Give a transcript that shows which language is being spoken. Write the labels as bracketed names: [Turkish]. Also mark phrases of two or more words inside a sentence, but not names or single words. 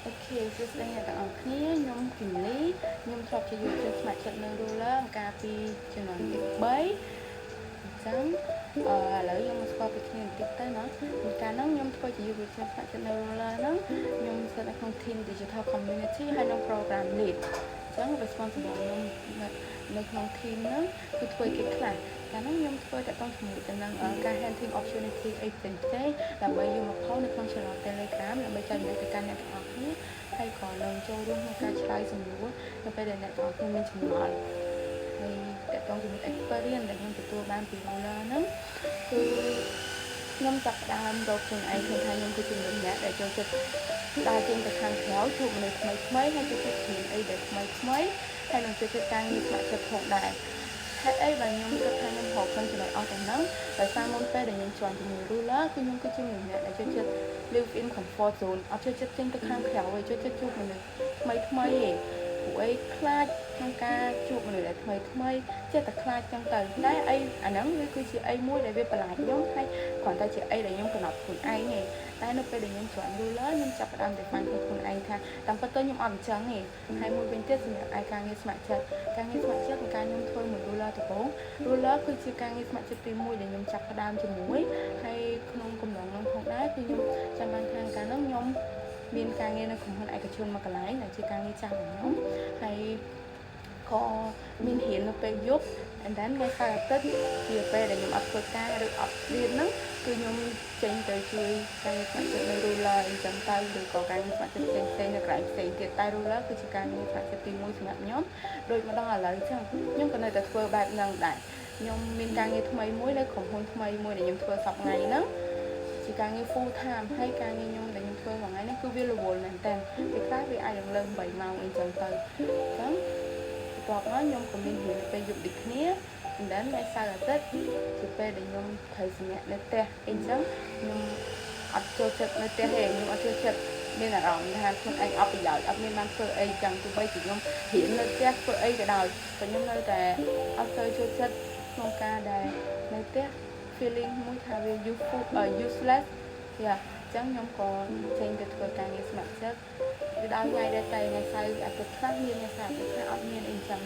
[Khmer] សួស្តីអ្នកទាំងអស់គ្នាខ្ញុំគីមលីខ្ញុំធ្លាប់ជាយុវជនស្ម័គ្រចិត្តនៅ Ruler កាលពីជំនាន់ទី3អញ្ចឹងឥឡូវយើងមកស្គាល់ពីគ្នាបន្តិចទៅណាកាលហ្នឹងខ្ញុំធ្វើជាយុវជន ស្ម័គ្រចិត្តនៅ Ruler ហ្នឹងខ្ញុំស្ថិតនៅក្នុង team Digital Community ហើយនិង [English] Program Lead [Khmer] អញ្ចឹង responsible ខ្ញុំនៅក្នុង team ហ្នឹងគឺធ្វើគេខ្លះកាលហ្នឹងខ្ញុំធ្វើតែ ต้องជាមួយទៅនឹងការ [English] hunting opportunity [Khmer] អីផ្សេងៗដើម្បីយកមកផុសនៅក្នុង [English] channel Telegram [Khmer] ដើម្បីចែករំលែកទៅកាន់អ្នកទាំងអស់គ្នាហើយក៏នឹងចូលរួមក្នុងការឆ្លើយសំណួរនៅពេលដែលអ្នកទាំងអស់គ្នាមានចម្ងល់ហើយតើតោះជាមួយ experience ដែលខ្ញុំទទួលបានពី Ruler ហ្នឹងគឺខ្ញុំចាប់ផ្ដើមរកខ្លួនឯងឃើញថាខ្ញុំគឺជាមនុស្សម្នាក់ដែលចូលចិត្តដើរចេញទៅខាងក្រៅជួបមនុស្សថ្មីៗហើយចូលចិត្តរៀនអីដែលថ្មីៗហើយនឹងចូលចិត្តការងារស្ម័គ្រចិត្តផងដែរហេតុអីបើខ្ញុំគិតថា ខ្ញុំរកឃើញចំណុចអស់ទាំងហ្នឹងដោយសារមុនពេលដែលខ្ញុំjoinជាមួយ Ruler គឺខ្ញុំគឺជាមនុស្សម្នាក់ដែលចូលចិត្ត [English] live in comfort zone [Khmer] អត់ចូលចិត្តចេញទៅ ខាងក្រៅទេចូលចិត្តជួបមនុស្សថ្មីៗទេពួកអីខ្លាចក្នុងការជួបមនុស្សដែលថ្មីចិត្តតែខ្លាចចឹងទៅតែអីអាហ្នឹងវាគឺជាអីមួយដែលវាបន្លាចខ្ញុំហើយគ្រាន់តែជាអីដែលខ្ញុំកំណត់ខ្លួនឯងទេតែនៅពេលដែលខ្ញុំ join Ruler ខ្ញុំចាប់ផ្ដើមតែបានខ្លួនឯងថាតាមពិតទៅខ្ញុំអត់អញ្ចឹងទេហើយមួយវិញទៀតសម្រាប់ឯការងារស្ម័គ្រចិត្តការងារស្ម័គ្រចិត្តក្នុងការខ្ញុំធ្វើមួយ Ruler ដំបូង Ruler គឺជាការងារស្ម័គ្រចិត្តទី1ដែលខ្ញុំចាប់ផ្ដើ មជាមួយហើយក្នុងកំឡុងនោះផងដែរគឺខ្ញុំចាំបានថាកាលនោះខ្ញុំមានការងារនៅក្រុមហ៊ុនឯកជនមួយកន្លែងដែលជាការងារចាស់របស់ខ្ញុំហើយក៏មានរៀននៅពេលយប់ [English] and then [Khmer] ថ្ងៃសៅរ៍អាទិត្យជាពេលដែលខ្ញុំអត់ធ្វើការឬអត់រៀនហ្នឹងគឺខ្ញុំចេញទៅជួយការងារស្ម័គ្រចិត្តនៅ Ruler អញ្ចឹងទៅឬក៏ការងារស្ម័គ្រចិត្តផ្សេងៗនៅកន្លែងផ្សេងទៀតតែ Ruler គឺជាការងារស្ម័គ្រចិត្តទី1សម្រាប់ខ្ញុំដូចម្ដ ងឥឡូវអញ្ចឹងខ្ញុំក៏នៅតែធ្វើបែបហ្នឹងដែរខ្ញុំមានការងារថ្មីមួយនៅក្រុមហ៊ុនថ្មីមួយដែលខ្ញុំធ្វើសប្តាហ៍ថ្ងៃហ្នឹងជាការងារ [English] full time [Khmer] ហើយការងារខ្ញុំដែលខ្ញុំធ្វើមួយថ្ងៃហ្នឹងគឺវារវល់មែនតើពេលខ្លះវាអាចលើ8ម៉ោងអីចឹងទៅអញ្ចឹងបន្ទាប់មកខ្ញុំក៏មានរៀនពេលយប់ដូចគ្នា [English] and then [Khmer] ថ្ងៃសៅរ៍អា ទិត្យជាពេលដែលខ្ញុំត្រូវសម្រាកនៅផ្ទះអីចឹងខ្ញុំអត់ចូលចិត្តនៅផ្ទះទេខ្ញុំអត់ចូលចិត្តមានអារម្មណ៍ថាខ្លួនឯងអត់ប្រយោជន៍អត់មានបានធ្វើអីចឹងទោះបីជាខ្ញុំរៀននៅផ្ទះធ្វើអីក៏ដោយតែខ្ញុំនៅតែអត់ទៅ ចូលចិត្តក្នុងការដែលនៅផ្ទះ feeling មួយថាវា useless យ៉ាចឹងខ្ញុំក៏ចេញទៅធ្វើការងារស្ម័គ្រចិត្តវាដល់ថ្ងៃដែលតែថ្ងៃសៅរ៍អាទិត្យខ្លះមានថ្ងៃសៅរ៍អាទិត្យខ្លះអត់មានអីចឹង